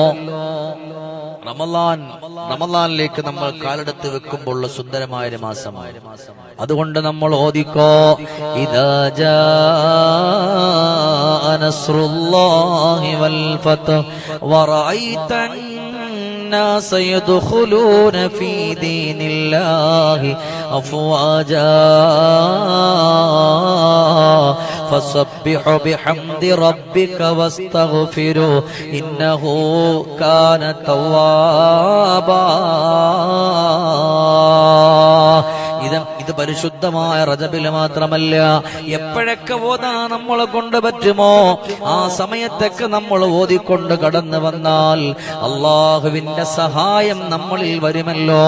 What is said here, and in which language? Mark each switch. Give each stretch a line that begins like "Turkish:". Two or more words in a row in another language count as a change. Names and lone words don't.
Malayalam: റമളാനിലേക്ക് നമ്മൾ കാലെടുത്ത് വെക്കുമ്പോൾ സുന്ദരമായ ഒരു മാസമായ അതുകൊണ്ട് നമ്മൾ ഓദിക്കോ, ഇദാ
Arabic: جاء نصر الله والفتح ورأيت الناس يدخلون في دين الله أفواجا فسبح بحمد ربك واستغفره إنه كان توابا.
Malayalam: ഇത് പരിശുദ്ധമായ റജബിൽ മാത്രമല്ല, എപ്പോഴൊക്കെ ഓതാ നമ്മളെ കൊണ്ട് പറ്റുമോ ആ സമയത്തൊക്കെ നമ്മൾ ഓതിക്കൊണ്ട് കടന്നു വന്നാൽ അള്ളാഹുവിന്റെ സഹായം നമ്മളിൽ വരുമല്ലോ.